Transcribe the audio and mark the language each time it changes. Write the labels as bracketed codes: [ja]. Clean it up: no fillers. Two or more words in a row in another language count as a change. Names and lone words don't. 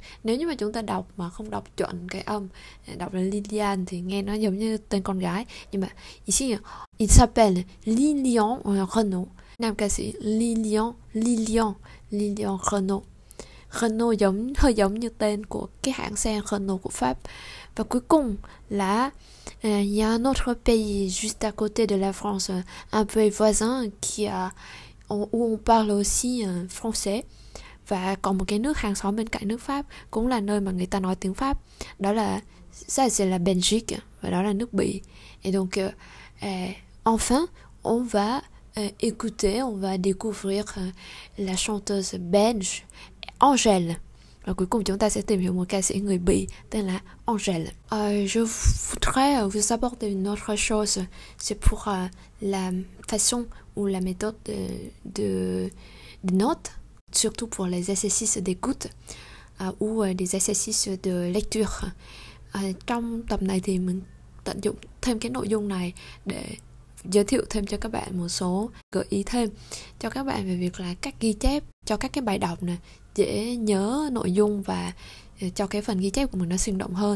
[vi] Nếu như mà chúng ta đọc mà không đọc chuẩn cái âm, đọc là Lilian thì nghe nó giống như tên con gái. Nhưng mà [fr] ici il s'appelle Lilian Renaud. [vi] Nam ca sĩ Lilian Renaud. Renault hơi giống như tên của cái hãng xe Renault của Pháp. Và cuối cùng là [fr] il y a un autre pays juste à côté de la France, un peu voisin où on parle aussi français. [vi] Và còn một cái nước hàng xóm bên cạnh nước Pháp cũng là nơi mà người ta nói tiếng Pháp. Đó là [fr] ça c'est la Belgique, [vi] và đó là nước Bỉ. [fr] Et donc enfin on va écouter, on va découvrir la chanteuse belge Angèle. [vi] Và cuối cùng chúng ta sẽ tìm hiểu một ca sĩ người Bỉ tên là Angèle. [fr] Je voudrais vous apporter une autre chose. C'est pour la façon ou la méthode de notes, surtout pour les exercices d'écoute ou des exercices de lecture. [vi] Trong tập này thì mình tận dụng thêm cái nội dung này để giới thiệu thêm cho các bạn một số gợi ý thêm cho các bạn về việc là cách ghi chép cho các cái bài đọc này, dễ nhớ nội dung và cho cái phần ghi chép của mình nó sinh động hơn.